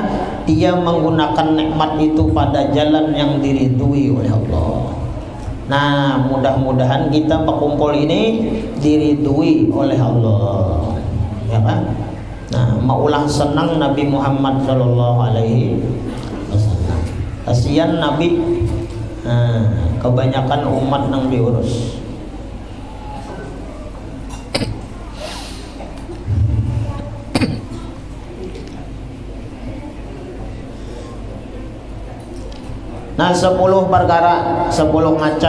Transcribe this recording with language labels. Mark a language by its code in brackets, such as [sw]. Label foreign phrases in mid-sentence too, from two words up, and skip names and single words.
[id] Dia menggunakan nikmat itu pada jalan yang diridhui oleh Allah. Nah, mudah-mudahan kita berkumpul ini diridhui oleh Allah, ya kan? [bjn] Nah, maulah senang Nabi Muhammad [ar] صلى الله عليه وسلم. [bjn] Kasihan Nabi, kebanyakan umat nang diurus. Nah, 10 perkara, 10 macam.